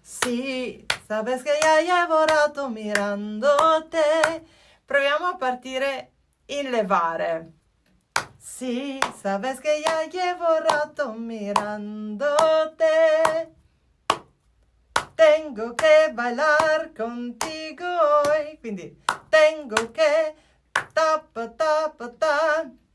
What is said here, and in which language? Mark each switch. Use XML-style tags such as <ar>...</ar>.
<es>Sí, sabes que ya llevo rato mirándote.</es> <it>Proviamo a partire in levare.</it> <es>Sí, sabes que ya llevo rato mirándote. Tengo que bailar contigo hoy. Quindi tengo que ta pa ta.</es>